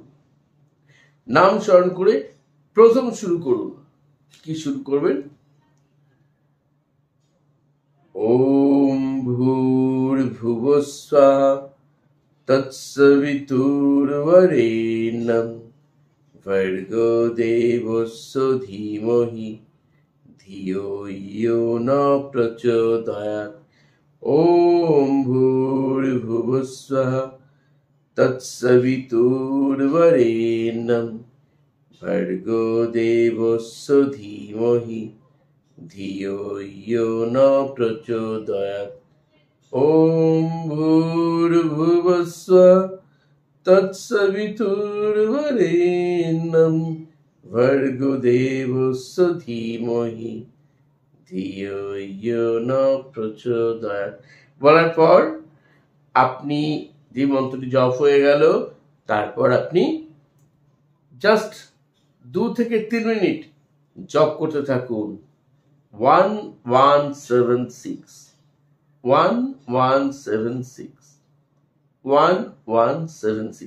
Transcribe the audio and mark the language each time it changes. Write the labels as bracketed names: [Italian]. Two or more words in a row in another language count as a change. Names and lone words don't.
[Bangla] নাম স্মরণ করে প্রথম শুরু করুন। কি শুরু করবেন? [Sanskrit] ওম ভূর্ভুবস্বঃ তৎসবিতুর্বরেণ্যং ভর্গো দেবস্য ধীমহি ধিয়ো ইয়ো ন প্রচোদয়াৎ। ওম ভূর্ভুবস্বঃ তৎসবিতুর্বরেণ্যং ভর্গো দেবস্য ধীমহি ধিয়ো ইয়ো ন প্রচোদয়াৎ। ওম ভূর্ভুবস্বঃ তৎসবিতুর্বরেণ্যং ভর্গো দেবস্য ধীমহি ধিয়ো ইয়ো ন প্রচোদয়াৎ। [Bangla] বলার পর আপনি যে মন্ত্রটি জপ হয়ে গেল, তারপর আপনি জাস্ট 2 থেকে 3 মিনিট জপ করতে থাকুন। 1176 1176 1176।